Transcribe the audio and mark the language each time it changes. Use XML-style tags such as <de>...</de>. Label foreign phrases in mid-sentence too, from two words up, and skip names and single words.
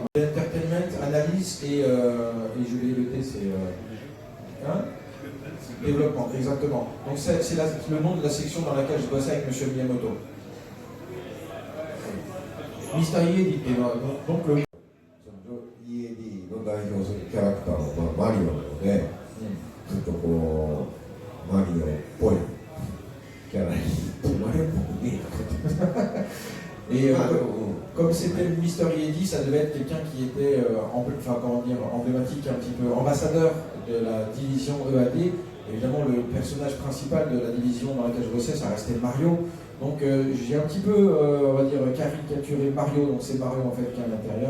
<fr>Entertainment, analyse et je vais noter, c'est... développement, exactement. Donc c'est le nom de la section dans laquelle je bossais avec M. Miyamoto. Mister Yedi, donc le...</fr> <ja>EAD の代表するキャラクターのマリオなので、ちょっとこうマリオっぽいキャラにマリオっぽくねえ</ja> <fr>Et comme c'était Mister Yedi, ça devait être quelqu'un qui était emblématique, un petit peu ambassadeur de la division EAD. Évidemment, le personnage principal de la division dans laquelle je bossais, ça restait Mario. Donc j'ai un petit peu, on va dire, caricaturé Mario, donc c'est Mario en fait qui est à l'intérieur.</fr>